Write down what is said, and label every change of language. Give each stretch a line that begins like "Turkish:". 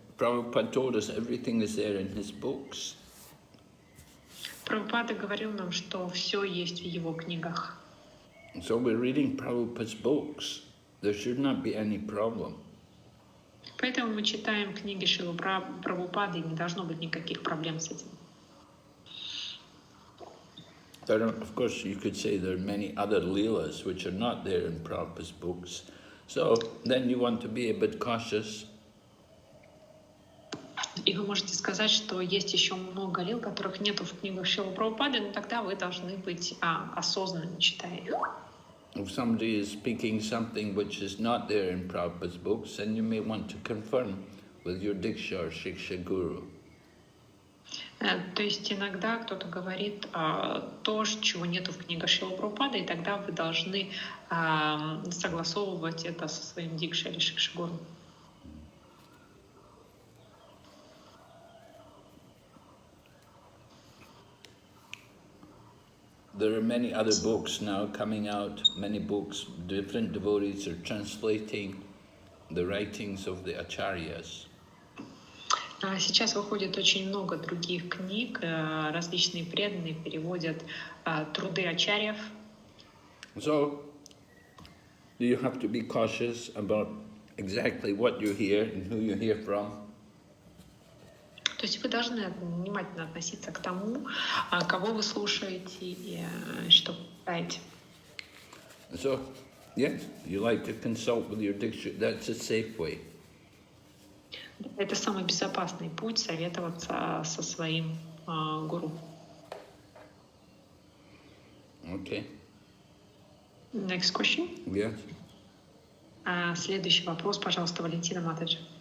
English: Prabhupada told us everything is there in his books.
Russian: Прабхупада говорил нам, что все есть в его книгах.
English: So we're reading Prabhupada's books. There should not be any problem.
Russian: Поэтому мы читаем книги Шрилы Прабхупады, и не должно быть никаких проблем с этим.
English: There are, of course, you could say there are many other leelas which are not there in Prabhupada's books. So then you want to be a bit cautious.
Russian: И вы можете сказать, что есть еще много лил, которых нету в книгах Шрилы Прабхупады, но тогда вы должны быть осознанными, читая их.
English: If somebody is speaking something which is not there in Prabhupada's books, then you may want to confirm with your Diksha or Shiksha Guru.
Russian: То есть иногда кто-то говорит то, чего нету в книгах Шрилы Прабхупады, и тогда вы должны согласовывать это со своим Дикшей или Шикши-гуру.
English: There are many other books now coming out, many books, different devotees are translating the writings of the acharyas.
Russian: Сейчас выходит очень много других книг, различные преданные переводят труды ачарьев.
English: So, you have to be cautious about exactly what you hear and who you hear from.
Russian: То есть вы должны внимательно относиться к тому, кого вы слушаете и что читаете.
English: So, yes, you like to consult with your Diksha, that's a safe way.
Russian: Это самый безопасный путь — советоваться со своим гуру.
English: Okay. Next question. Yes.
Russian: Следующий вопрос, пожалуйста, Валентина Матаджи.